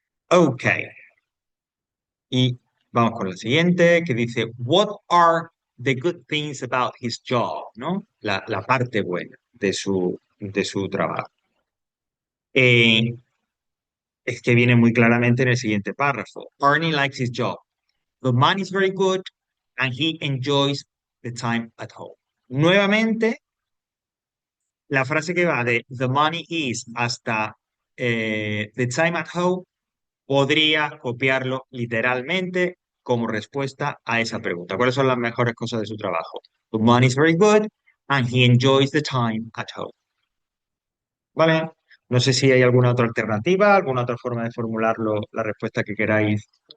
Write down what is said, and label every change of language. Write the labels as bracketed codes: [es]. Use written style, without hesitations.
[es] Ok. Y vamos con la siguiente, que dice, [en] What are the good things about his job? [es] ¿No? La parte buena de su trabajo. Eh, es que viene muy claramente en el siguiente párrafo. [en] Arnie likes his job. The money is very good and he enjoys the time at home. [es] Nuevamente, la frase que va de [en] the money is [es] hasta [en] the time at home [es] podría copiarlo literalmente como respuesta a esa pregunta. ¿Cuáles son las mejores cosas de su trabajo? [en] The money is very good and he enjoys the time at home. [es] ¿Vale? No sé si hay alguna otra alternativa, alguna otra forma de formularlo, la respuesta que queráis.